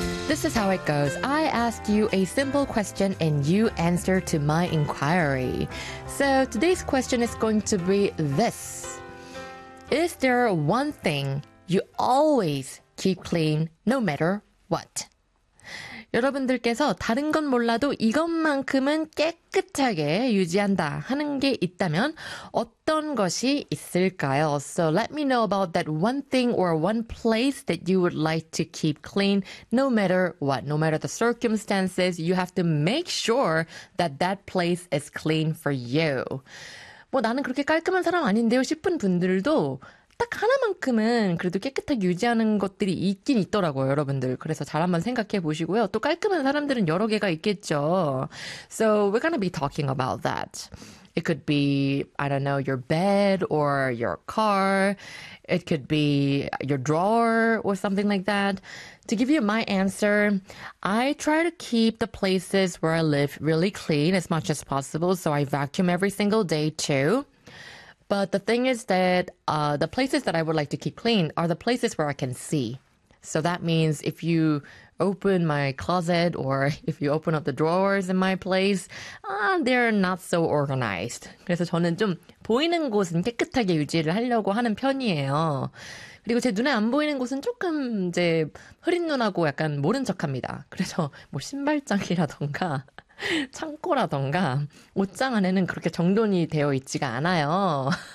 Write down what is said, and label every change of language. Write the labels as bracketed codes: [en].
[en] This is how it goes. I ask you a simple question and you answer to my inquiry. So today's question is going to be this. Is there one thing you always keep clean no matter what? [ko] 여러분들께서 다른 건 몰라도 이것만큼은 깨끗하게 유지한다 하는 게 있다면 어떤 것이 있을까요? [en] So let me know about that one thing or one place that you would like to keep clean no matter what, no matter the circumstances, you have to make sure that that place is clean for you. [ko] 뭐 나는 그렇게 깔끔한 사람 아닌데요 싶은 분들도 딱 하나만큼은 그래도 깨끗하게 유지하는 것들이 있긴 있더라고요, 여러분들. 그래서 잘 한번 생각해 보시고요. 또 깔끔한 사람들은 여러 개가 있겠죠. [en] So we're gonna be talking about that. It could be, I don't know, your bed or your car. It could be your drawer or something like that. To give you my answer, I try to keep the places where I live really clean as much as possible. So I vacuum every single day too. But the thing is that the places that I would like to keep clean are the places where I can see. So that means if you open my closet or if you open up the drawers in my place, they're not so organized. [ko] 그래서 저는 좀 보이는 곳은 깨끗하게 유지를 하려고 하는 편이에요. 그리고 제 눈에 안 보이는 곳은 조금 이제 흐린 눈하고 약간 모른 척합니다. 그래서 뭐 신발장이라던가 창고라던가 옷장 안에는 그렇게 정돈이 되어 있지가 않아요.